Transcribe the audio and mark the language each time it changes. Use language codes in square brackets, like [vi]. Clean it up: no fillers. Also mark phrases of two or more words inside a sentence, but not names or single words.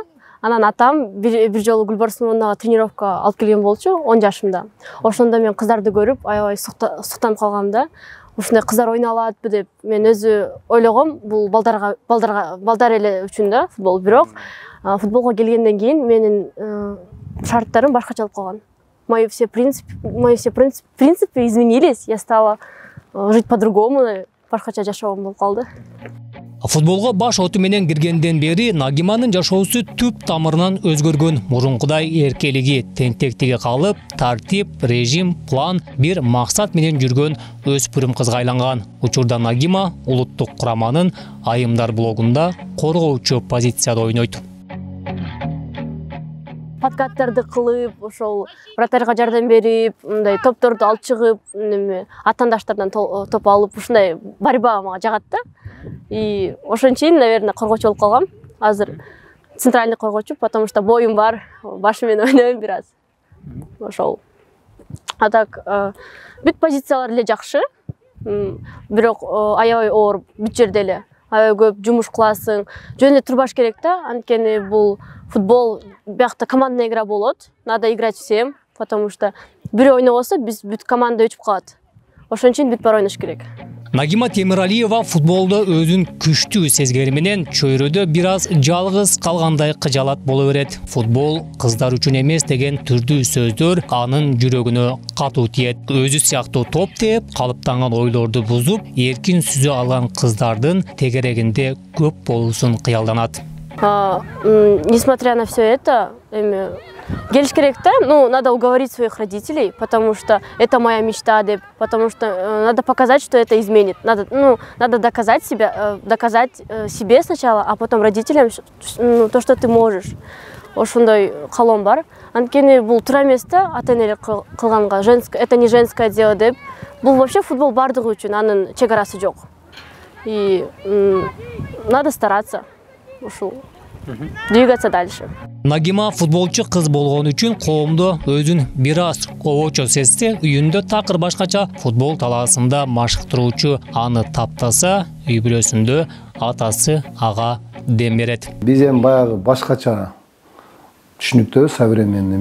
[ky] Анан атам бир жолу Гүлбарсыновнага тренировка алып келген болчу 10 жашымда. Ошондо мен кыздарды көрүп, аябай суктанып калгам да. Ушундай кыздар ойналатпы деп мен өзү ойлогом, бул балдар эле үчүн да футбол. Бирок футболго келгенден кийин менин шарттарым башкача болуп калган. [ru] Мои все принципы изменились. Я стала жить по-другому, [ky] башкача жашоом болуп калды. Футболго баш оту менен киргенден бери Нагиманын жашоосу түп тамырынан өзгөргөн. Мурункудай эркелиги, тентектиги калып, тартип, режим, план, бир максат менен жүргөн өспүрүм кызга айланган. Учурда Нагима улуттук кураманын Айымдар блогунда коргоочу позицияда ойнойт. Подкаттарды кылып, ошол вратарьга жардам берип, мындай топторду алып чыгып, атаандаштардан топ алып, ушундай борьба мага жагат да. И ошон үчүн, наверное, коргоочу болуп калгам. Азыр центральный коргоочу, [ru] потому что [ky] боюм бар, башы менен ойнойм бир аз. Ошол. А так, бүт позициялар эле жакшы. Бирок аябай оор бүт жерде эле. Аябай көп жумуш кыласың. Жөн эле турбаш керек да, анткени бул футбол биякта [ru] командная игра [ky] болот. [ru] Надо играть всем, потому что [ky] бирөө ойнобосо биз бүт команда өчүп калат. Ошон үчүн бүт бар ойнош керек. Нагима Темиралиева футболдо өзүн күчтүү сезгени менен чөйрөдө бир аз жалгыз калгандай кыжалат боло берет. Футбол кыздар үчүн эмес деген түрдүү сөздөр анын жүрөгүнө катуу тиет. Өзү сыяктуу топ тээп, калыптанган ойлорду бузуп, эркин сүзө алган кыздардын тегерегинде көп болуусун кыялданат. [ru] Несмотря на все это, [ky] келиш керек да, [ru] надо уговорить своих родителей, потому что это моя мечта, потому что надо показать, что это изменит. Надо доказать себе сначала, а потом родителям то, что ты можешь. [ky] Ошондой калом бар. Анткени бул туура эмес да, ата-энелер кылганга, [ru] это не женское дело деп. [ky] Бул вообще футбол бардыгы үчүн, анын чек арасы жок. [ru] И надо стараться. Ушул двигаться дальше. [ky] Нагима футболчу кыз болгон үчүн коомдо өзүн бир аз обочо сезсе, үйүндө такыр башкача футбол талаасында машыктыруучу аны таптаса, үй бүлөсүндө атасы ага дем берет. Биз эми баягы башкача түшүнүктүү, современный.